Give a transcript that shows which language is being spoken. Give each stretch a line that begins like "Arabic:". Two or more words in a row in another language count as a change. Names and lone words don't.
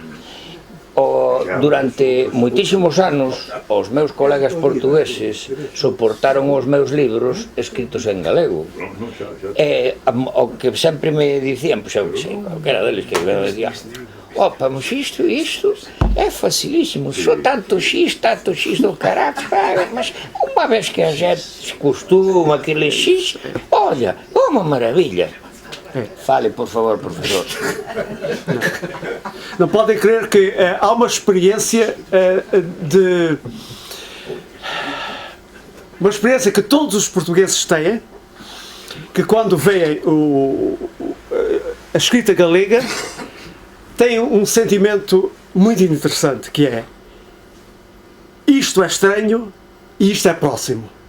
Galician: Durante moitísimos anos os meus colegas portugueses soportaron os meus libros escritos en galego e o que sempre me dicían, pois eu que sei, calquera deles que me dicía: opa,
Portuguese: mas isto é facilísimo,
Galician: só tanto x do caralho, mas unha vez que a gente se costuma aquele x, olha, unha maravilla.
Portuguese: Fale, por favor, professor. Não podem crer que há uma experiência uma experiência que todos os portugueses têm, que quando veem a escrita galega têm um sentimento muito interessante, que é: isto é estranho e isto é próximo.